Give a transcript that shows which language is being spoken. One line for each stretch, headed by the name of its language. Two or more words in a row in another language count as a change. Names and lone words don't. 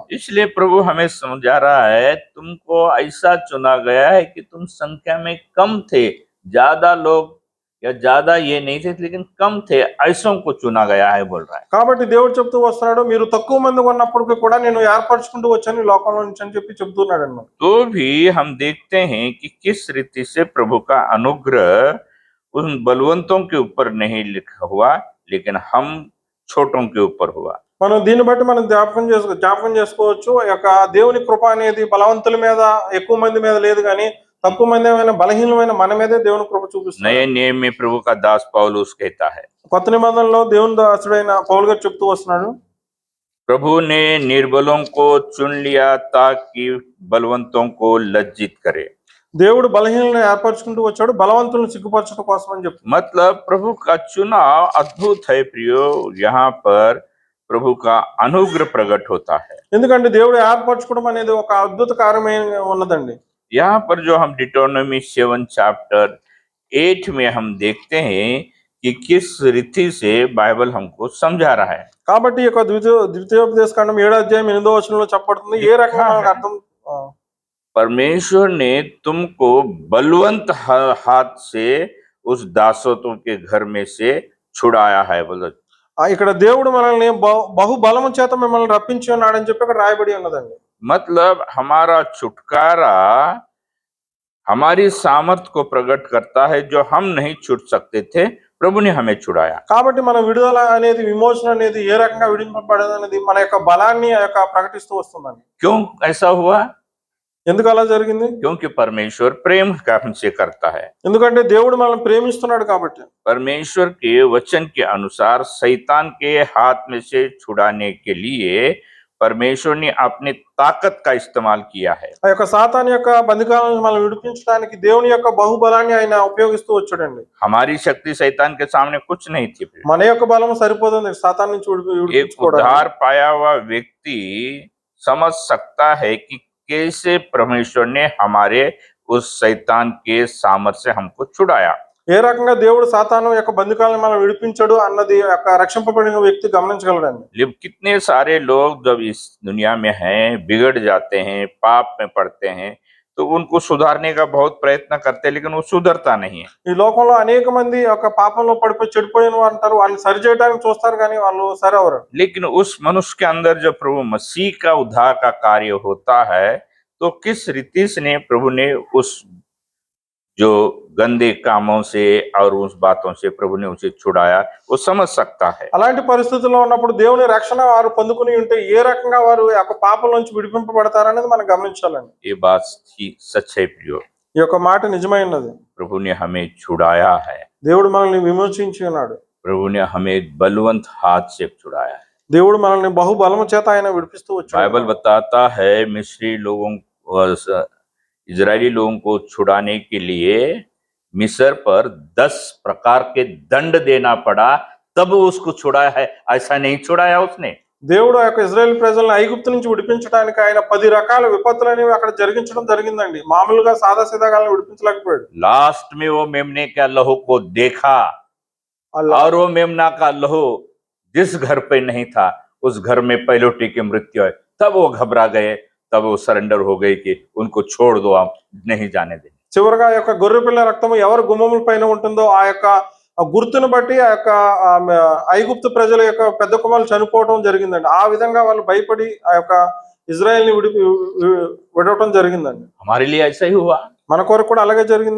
Hindi: इसलिए प्रभु हमें समझा रहा है, तुमको ऐसा चुना गया है कि तुम संख्या में कम थे, ज्यादा लोग या ज्यादा ये नहीं थे लेकिन कम थे, ऐसों को चुना गया है बोल रहा है।
Telugu: కాబట్టి దేవుడు చెప్తూ వస్తున్నాడు, మీరు తక్కువ మంది ఉన్నప్పటికీ కూడా నేను ఏర్పరచుకుంటూ వచ్చాను ఈ లోకంలో నుంచి అని చెప్పి చెప్తున్నాడు అన్నమాట.
Hindi: तो भी हम देखते हैं कि किस रीति से प्रभु का अनुग्रह उन बलवंतों के ऊपर नहीं लिखा हुआ, लेकिन हम छोटों के ऊपर हुआ।
Telugu: మనం దీన్ని బట్టి మనం జ్ఞాపకం చేసుకోవచ్చు, ఈ యొక్క దేవుని కృప అనేది బలవంతుల మీద ఎక్కువ మంది మీద లేదు కానీ తక్కువ మంది బలహీనమైన మన మీదే దేవుని కృప చూపిస్తుంది.
Hindi: नए नियम में प्रभु का दास पौलुस कहता है,
Telugu: కొత్త నిబంధనలో దేవుని దాసుడైన పౌలు గారు చెప్తూ వస్తున్నాడు,
Hindi: प्रभु ने निर्बलों को चुन लिया ताकि बलवंतों को लज्जित करे।
Telugu: దేవుడు బలహీనలను ఏర్పరచుకుంటూ వచ్చాడు బలవంతులను సిగ్గుపరచడం కోసం అని చెప్తాడు.
Hindi: मतलब प्रभु का चुनाव अद्भुत है प्रियो, यहाँ पर प्रभु का अनुग्रह प्रकट होता है।
Telugu: ఎందుకంటే దేవుడు ఏర్పరచుకోవడం అనేది ఒక అద్భుత కార్యమై ఉన్నదండి.
Hindi: यहाँ पर जो हम डिटोनॉमी 7 चैप्टर 8 में हम देखते हैं कि किस रीति से बाइबल हमको समझा रहा है।
Telugu: కాబట్టి ఈ యొక్క ద్వితీయోపదేశ కాండం 7వ అధ్యాయం 8వ వచనంలో చెప్పబడుతుంది ఏ రకంగా మనకు అర్థం.
Hindi: परमेश्वर ने तुमको बलवंत हाथ से उस दासों के घर में से छुड़ाया है बोलो।
Telugu: ఇక్కడ దేవుడు మనల్ని బహు బలము చేత మిమ్మల్ని రప్పించి ఉన్నాడని చెప్పి అక్కడ రాయబడి ఉన్నదండి.
Hindi: मतलब हमारा छुटकारा हमारी सामर्थ्य को प्रकट करता है, जो हम नहीं छूट सकते थे प्रभु ने हमें छुड़ाया।
Telugu: కాబట్టి మన విడుదల అనేది విమోచన అనేది ఏ రకంగా విడిపింపబడేది అనేది మన యొక్క బలాన్ని ప్రకటిస్తూ వస్తుందండి.
Hindi: क्यों ऐसा हुआ?
Telugu: ఎందుకు అలా జరిగింది?
Hindi: क्योंकि परमेश्वर प्रेम हमसे करता है।
Telugu: ఎందుకంటే దేవుడు మనల్ని ప్రేమిస్తున్నాడు కాబట్టి.
Hindi: परमेश्वर के वचन के अनुसार शैतान के हाथ में से छुड़ाने के लिए परमेश्वर ने अपनी ताकत का इस्तेमाल किया है।
Telugu: ఆ యొక్క సాతాను యొక్క బంధకాల నుంచి మనల్ని విడిపించడానికి దేవుని యొక్క బహుబలాన్ని ఆయన ఉపయోగిస్తూ వచ్చాడండి.
Hindi: हमारी शक्ति शैतान के सामने कुछ नहीं थी।
Telugu: మన యొక్క బలం సరిపోతుంది సాతాను నుంచి
Hindi: एक उद्धार पाया हुआ व्यक्ति समझ सकता है कि कैसे परमेश्वर ने हमारे उस शैतान के सामर्थ्य से हमको छुड़ाया।
Telugu: ఏ రకంగా దేవుడు సాతాను యొక్క బంధకాలను మనం విడిపించాడు అన్నది యొక్క రక్షింపబడిన వ్యక్తి గమనించగలడండి.
Hindi: कितने सारे लोग जब इस दुनिया में हैं, बिगड़ जाते हैं, पाप में पड़ते हैं, तो उनको सुधारने का बहुत प्रयत्न करते हैं, लेकिन वो सुधरता नहीं है।
Telugu: ఈ లోకంలో అనేక మంది యొక్క పాపంలో పడిపోయి చెడిపోయిన వారు అంటారు, వాళ్ళని సరి చేయడానికి చూస్తారు కానీ వాళ్ళు సరవరు.
Hindi: लेकिन उस मनुष्य के अंदर जब प्रभु मसीह का उद्धार का कार्य होता है, तो किस रीति से प्रभु ने उस जो गंदे कामों से और उस बातों से प्रभु ने उसे छुड़ाया, वो समझ सकता है।
Telugu: అలాంటి పరిస్థితుల్లో ఉన్నప్పుడు దేవుని రక్షణ వారు పొందుకుని ఉంటే ఏ రకంగా వారు యొక్క పాపం నుంచి విడిపింపబడతారనేది మనం గమనించాలండి.
Hindi: ये बात सच है प्रियो,
Telugu: ఈ యొక్క మాట నిజమైనది.
Hindi: प्रभु ने हमें छुड़ाया है।
Telugu: దేవుడు మనల్ని విమోచించి ఉన్నాడు.
Hindi: प्रभु ने हमें बलवंत हाथ से छुड़ाया है।
Telugu: దేవుడు మనల్ని బహుబలము చేత ఆయన విడిపిస్తూ వచ్చాడు.
Hindi: बाइबल बताता है मिस्री लोगों इजरायली लोगों को छुड़ाने के लिए मिस्र पर 10 प्रकार के दंड देना पड़ा, तब उसको छुड़ाया है, ऐसा नहीं छुड़ाया उसने।
Telugu: దేవుడు ఆ యొక్క ఇజ్రాయెల్ ప్రజలను ఐగుప్తు నుంచి విడిపించడానికి ఆయన 10 రకాల విపత్తులు అనేవి అక్కడ జరిగించడం జరిగిందండి. మామూలుగా సాదాసీదాగాలను విడిపించలేకపోయాడు.
Hindi: लास्ट में वो मेमने का लहू को देखा और वो मेमना का लहू जिस घर पे नहीं था उस घर में पहलोटी की मृत्यु है, तब वो घबरा गए, तब वो सरेंडर हो गई कि उनको छोड़ दो, आप नहीं जाने देंगे।
Telugu: చివరగా ఆ యొక్క గొర్రె పిల్ల రక్తము ఎవరి గుమ్మముల పైన ఉంటుందో ఆ యొక్క గుర్తును బట్టి ఆ యొక్క ఐగుప్తు ప్రజల యొక్క పెద్ద కుమారులు చనిపోవడం జరిగిందండి. ఆ విధంగా వాళ్ళు భయపడి ఆ యొక్క ఇజ్రాయెల్ని విడవటం జరిగిందండి.
Hindi: हमारे लिए ऐसा ही हुआ,
Telugu: మన కొరకు కూడా అలాగే జరిగింది.